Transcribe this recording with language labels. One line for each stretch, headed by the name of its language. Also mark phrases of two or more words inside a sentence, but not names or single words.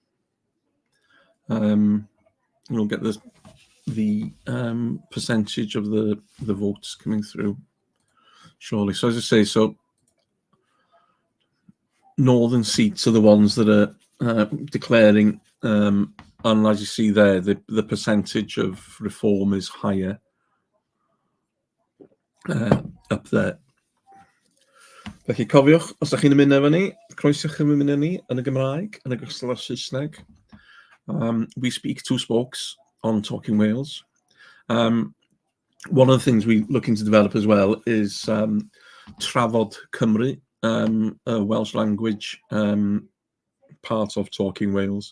English: We'll get the percentage of the votes coming through shortly. So as I say, so northern seats are the ones that are declaring, and as you see there, the percentage of reform is higher up there.
Welsh: Felly cofiwch, os ydych chi'n ymuno efo ni, croeswch yn ymuno ni yn y Gymraeg, yn ogystal â'r Saesneg.
English: We speak 2 spokes on Talking Wales. One of the things we're looking to develop as well is Trafod Cymru, a Welsh language part of Talking Wales,